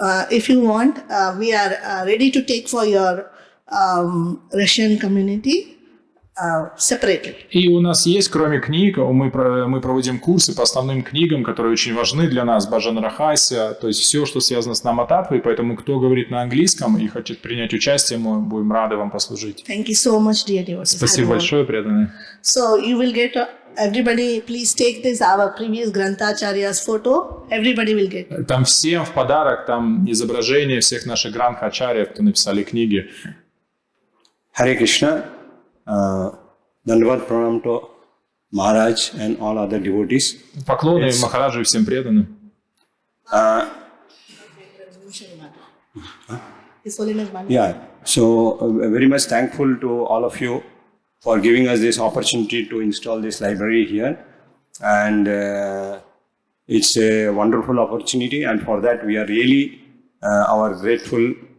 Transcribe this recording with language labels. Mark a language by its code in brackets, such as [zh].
[en] If you want, we are ready to take for your Russian community separately. [ru] И у нас есть, кроме книг, мы проводим курсы по основным книгам, которые очень важны для нас, Баджан Рахася, то есть все, что связано с Нама Таттвой, поэтому кто говорит на английском и хочет принять участие, мы будем рады вам послужить. [en] Thank you so much, dear devotees. [ru] Спасибо большое, преданные. [en] So you will get, everybody please take this, our previous Grantacharya's photo, everybody will get. [ru] Там всем в подарок, там изображение всех наших грантха-ачарьев, кто написали книги. [en] Hare Krishna. Dandavad pranam to Maharaj and all other devotees. [ru] Поклоны Махараджу и всем преданным. [en] Yeah, so very much thankful to all of you for giving us this opportunity to install this library here, and it's a wonderful opportunity, and for that we are really our grateful.